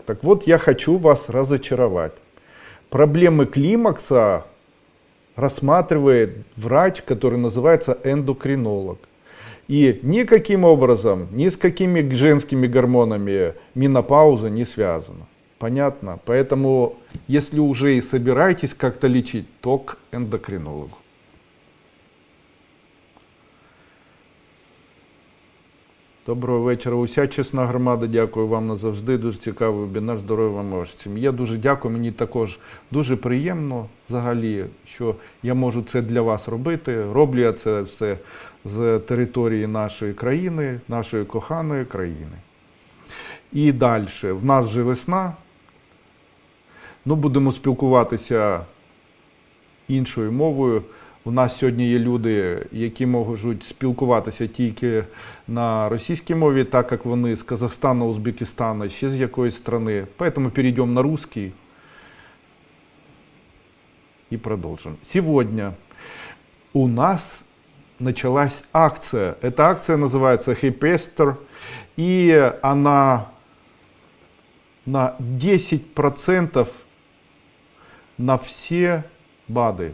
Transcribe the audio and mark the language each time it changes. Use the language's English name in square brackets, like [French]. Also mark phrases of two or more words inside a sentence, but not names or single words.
[Russian] Так вот, я хочу вас разочаровать. Проблемы климакса рассматривает врач, который называется эндокринолог. И никаким образом, ни с какими женскими гормонами менопауза не связана. Понятно? Поэтому, если уже и собираетесь как-то лечить, то к эндокринологу. [Ukrainian] Доброго вечора. Уся чесна громада, дякую вам назавжди. Дуже цікавий вебінар. Здоров'я вам і вашій сім'ї. Я дуже дякую. Мені також дуже приємно взагалі, що я можу це для вас робити. Роблю я це все з території нашої країни, нашої коханої країни. І далі. В нас вже весна. Ну, будемо спілкуватися іншою мовою. У нас сьогодні є люди, які можуть спілкуватися тільки на російській мові, так як вони з Казахстана, Узбекистана, ще з якоїсь країни. [Russian] Поэтому перейдем на русский и продолжим. Сегодня у нас началась акция. Эта акция называется Hypester, и она на 10% на все БАДы.